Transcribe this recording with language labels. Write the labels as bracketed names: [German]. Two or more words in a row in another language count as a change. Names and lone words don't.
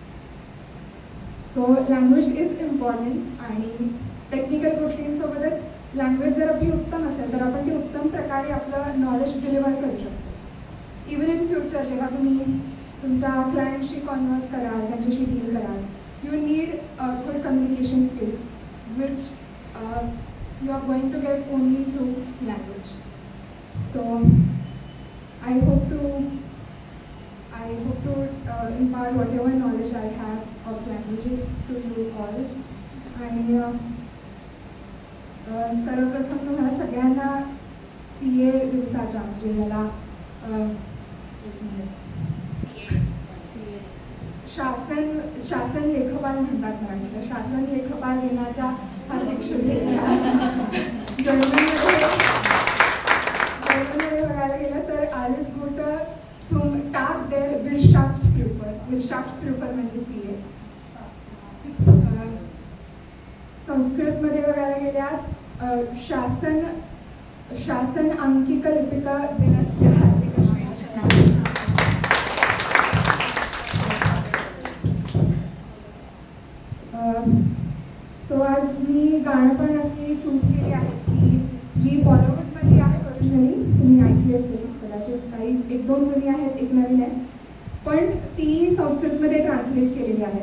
[English] So language is important. [Marathi] आणि टेक्निकल गोष्टींसोबतच लँग्वेज जर आपली उत्तम असेल तर आपण ती उत्तम प्रकारे आपलं [English] knowledge deliver [Marathi] करू शकतो. [English] even in future [Marathi] जेव्हा तुम्ही तुमच्या क्लायंटशी कॉन्व्हर्स कराल, त्यांच्याशी डील कराल, [English] you need good communication skills which you are going to get only through language. So I hope to impart whatever knowledge I have of languages to you all. [Marathi] आणि सर्वप्रथम तुम्हाला सगळ्यांना CA दिवसाच्या म्हणजे याला शासन लेखपाल म्हणतात मराठीला, शासन लेखपाल दिनाच्या हार्दिक शुभेच्छा. जर्मनीमध्ये बघायला गेलं तर [German] alles Gute zum Tag der Wirtschaftsprüfer. [Marathi] Wirtschaftsprüfer म्हणजे CA. संस्कृतमध्ये बघायला गेल्यास [Sanskrit] शासन अंकिक लिपिक दिनस्य हार्दिक शुभेच्छा. [Marathi] सो आज मी गाणं पण अशी चूज केली आहे की जी बॉलिवूडमध्ये आहे ओरिजिनली, तुम्ही ऐकली असेल कदाचित, काही 1-2 जुनी आहेत, एक नवीन आहे, पण ती संस्कृतमध्ये ट्रान्सलेट केलेली आहे.